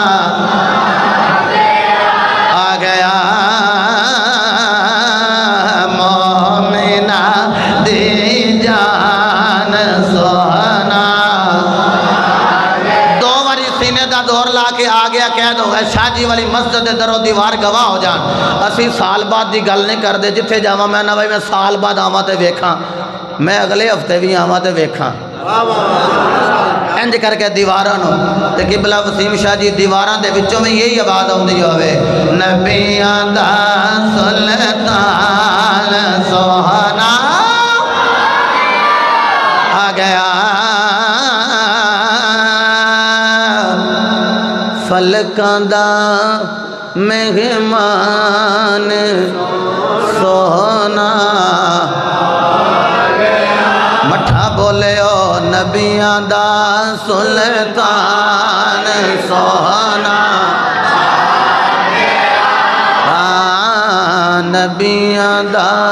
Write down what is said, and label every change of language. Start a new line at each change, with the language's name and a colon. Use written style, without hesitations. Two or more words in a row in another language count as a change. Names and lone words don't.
Punjabi: آ گیا مومنا دے جان سوہنا دو باری سینے دا دور لا کے آ گیا کہہ دو اے شاہ جی والی مسجد در و دیوار گواہ ہو جان اسی سال بعد دی گل نہیں کر دے جتھے جاواں میں نہ بھائی میں سال بعد آواں تے ویکھاں میں اگلے ہفتے بھی آواں تے ویکھاں انج کر کے دیواراں نو تے قبلہ وسیم شاہ جی دیواراں دے وچوں میں یہی آواز آوندی ہوے نبیاں دا سلطان سوہنا آ گیا فلکاں دا مہمان سوہنا مٹھا بولے او نبیاں دا سلطان سوہنا نبیاں دا